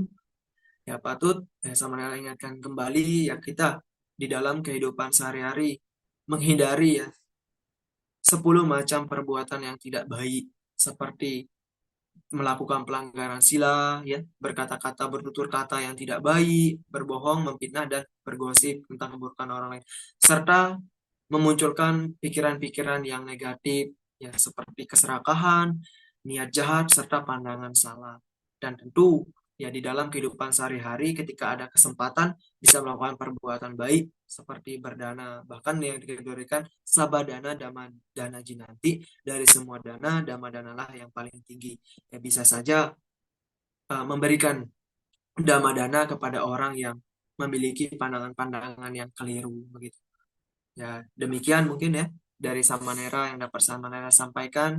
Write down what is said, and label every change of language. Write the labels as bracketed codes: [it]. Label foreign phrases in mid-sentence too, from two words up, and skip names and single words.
[id] ya patut sama ingatkan kembali ya kita di dalam kehidupan sehari-hari menghindari ya 10 macam perbuatan yang tidak baik seperti melakukan pelanggaran sila, ya, berkata-kata, bertutur kata yang tidak baik, berbohong, memfitnah, dan bergosip tentang keburukan orang lain, serta memunculkan pikiran-pikiran yang negatif, ya, seperti keserakahan, niat jahat, serta pandangan salah. Dan tentu, ya, di dalam kehidupan sehari-hari, ketika ada kesempatan, bisa melakukan perbuatan baik, seperti berdana, bahkan yang dikategorikan [pi] sabadana, dhamma, dana jinanti, [id] dari semua dana, dhamma danalah yang paling tinggi. Ya, bisa saja memberikan dhamma dana kepada orang yang memiliki pandangan-pandangan yang keliru begitu. Ya, demikian mungkin ya dari Samanera yang dapat Samanera sampaikan.